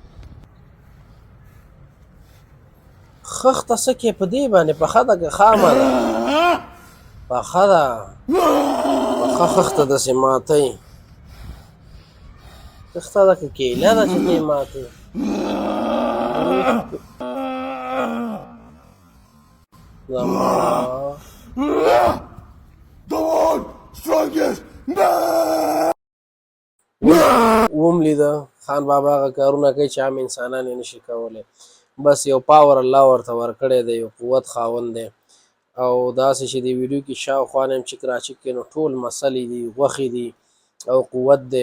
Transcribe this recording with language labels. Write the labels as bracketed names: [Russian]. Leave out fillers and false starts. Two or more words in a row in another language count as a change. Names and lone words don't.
[Pashto] خښته څه کې په دې باندې؟ پخه ده که خامه ده؟ پخه ده، پخه خښته داسې ماتوي. خښته ده که کیله ده چې دې ماتوي؟ [English] The world's strongest man. [Pashto] وم لیده خان بابا هغه کارونه کوي چې عام انسانان یې نشي کولی. بس یو پاور الله ورته ورکړی دی، یو قوت خاوند دی. او داسې چې د ویډیو کې شاوخوا نه هم چک راچک کوي، نو ټول مسلې دي، غوښې دي او قوت دی.